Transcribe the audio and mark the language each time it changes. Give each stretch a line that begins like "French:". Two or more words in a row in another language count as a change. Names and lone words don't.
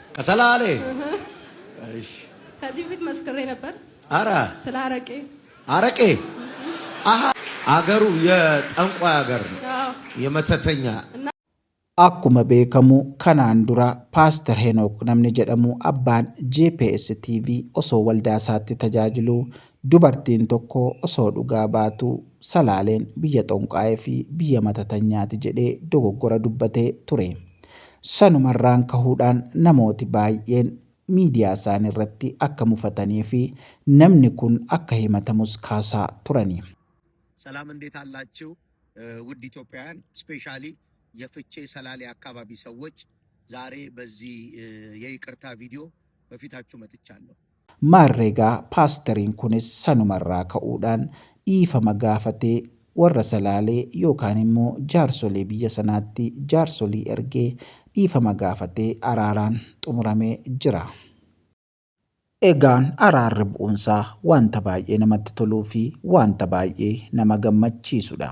Amharic: ከሰላሌ እሺ ከዚህ ፊት መስክሬ ነበር። አረ ስለ አረቄ አረቄ አሃ አገሩ የጠንቋይ አገር ነው የመተተኛ
Oromo: Akkuma beekamu kanaan dura Paaster Henook namni jedhamu abbaan GPS TV osoo waldaa isaatti tajaajilu dubartiin tokko osoo dhugaa baatu salaaleen biyya xonqaa'ee fi biyya matatanyaati jedhee dogoggora dubbatee ture. Sanumarraan kahuudhaan namooti baay'een miidiyaa isaanii irratti akka mufatanii fi namni kun akka himatamus kaasaa turani.
Amharic: ሰላም እንዴት አላችሁ? ውድ ኢትዮጵያውያን ስፔሻሊ የፍቼ ሰላሌ አካባቢ ሰዎች ዛሬ በዚህ የይቅርታ ቪዲዮ በፊታችሁ መጥቻለሁ።
Oromo: Maarreegaa paasteriin kunis sanumarraa ka'uudhaan dhiifama gaafatee warra salaalee yookaan immoo jaarsolee biyya sanaatti jaarsolii ergee dhiifama gaafatee araaraan xumuramee jira. Egaan araarri bu'uunsaa wanta baay'ee namatti toluu fi wanta baay'ee nama gammachiisudha.